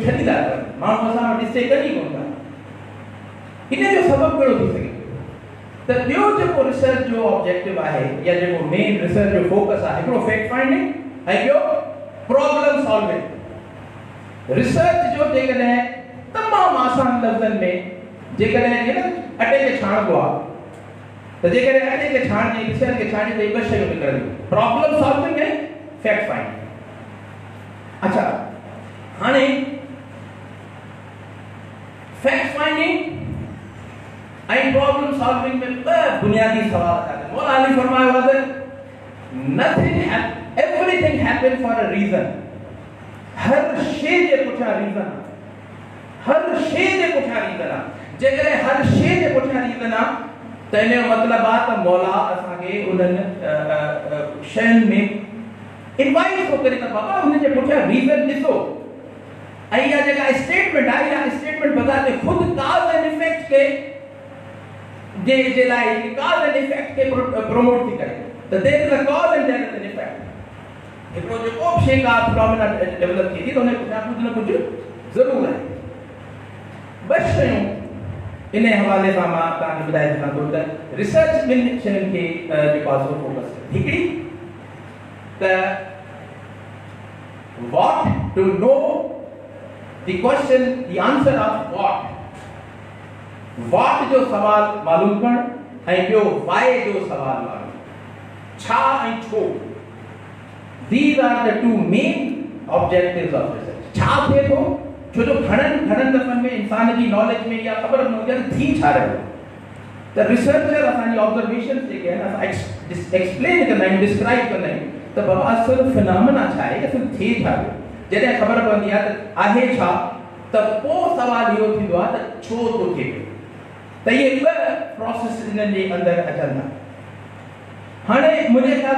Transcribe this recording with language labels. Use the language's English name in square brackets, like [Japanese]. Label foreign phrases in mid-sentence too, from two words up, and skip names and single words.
[Sindhi] छॾी था कनि माण्हू असां वटि ॾिसे कॾहिं कोन था इन जो सबबु कहिड़ो थी सघे त ॿियो जेको रिसर्च जो ऑब्जेक्टिव आहे या जेको [English] main research [Sindhi] जो फोकस आहे हिकिड़ो [English] fact finding [Sindhi] ऐं ॿियो [English] problem solving [Sindhi] रिसर्च जो जेकॾहिं तमामु आसान लफ़्ज़नि में जेकॾहिं अटे खे छाणबो आहे त जेकॾहिं अटे खे छाणजे रिसर्च खे छाणजे त ॿ शयूं निकिरंदियूं [English] problem solving [Sindhi] ऐं [English] fact finding [Sindhi] अच्छा हाणे [English] fact finding [Sindhi] ऐं [English] problem solving [Sindhi] में ॿ बुनियादी सवाल था कनि मौला अली फरमायो आहे त [English] everything happen for a reason [Sindhi] हर शइ जे पुठियां रीज़न हर शइ जे पुठियां रीज़न आहे जेकॾहिं हर शइ जे पुठियां रीज़न आहे त इन जो मतिलबु आहे त मौला असांखे उन्हनि शयुनि में इनवाइट थो करे त बाबा हुन जे पुठियां रीज़न ॾिसो ऐं इहा जेका स्टेटमेंट आहे इहा स्टेटमेंट बग़ैर ख़ुदि [English] cause and effect [Sindhi] खे जे लाइ [English] cause and effect [Sindhi] खे प्रमोट थी करे त [English] there is a cause and there is an effect [Sindhi] हिकिड़ो जेको बि शइ का फिनोमेना डेवलप थी थी त हुन पुठियां कुझु न कुझु ज़रूरु आहे ॿ शयूं इन हवाले सां मां तव्हांखे ॿुधाए सघां थो त रिसर्च ॿिनि शयुनि खे जेको आहे सो फोकस करे हिकिड़ी त [English] what to know the question the answer of what [Sindhi] जो सवाल मालूम करण ऐं ॿियो why जो सवाल मालूम छा ऐं छो [English] these are the two main objectives of research [Sindhi] छा थिए थो छो जो घणनि दफ़नि में इंसान जी नॉलेज में या ख़बर न हुजे त थी छा रहियो त रिसर्चर असांजी ऑब्जर्वेशन जेके आहिनि असां एक्सप्लेन कंदा आहियूं डिस्क्राइब कंदा आहियूं त बाबा असुल फिनोमेना छा आहे असुल थिए छा पियो जॾहिं ख़बर पवंदी आहे त आहे छा त पोइ सवाल इहो थींदो आहे त छो थो थिए पियो त इहे ॿ प्रोसेस इन्हनि जे अंदरि अचनि था हाणे मुंहिंजे ख़्याल